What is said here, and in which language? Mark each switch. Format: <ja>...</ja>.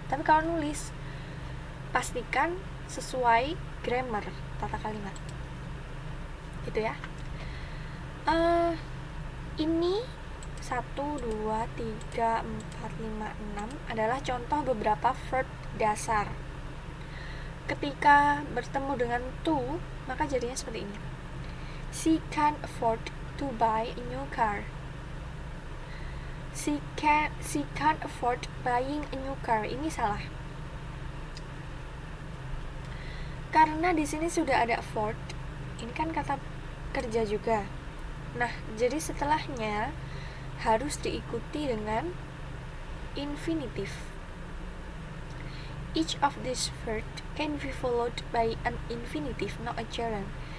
<id>Tapi kalau nulis, pastikan sesuai grammar, tata kalimat gitu ya. Ini 1, 2, 3, 4, 5, 6 adalah contoh beberapa verb dasar. Ketika bertemu dengan to, maka jadinya seperti ini.</id> <en>She can't afford to buy a new car. She can't afford buying a new car.</en> <id>Ini salah. Karena di sini sudah ada afford. Ini kan kata kerja juga. Nah, jadi setelahnya harus diikuti dengan infinitive.</id> <en>Each of these verbs can be followed by an infinitive, not a gerund.</en>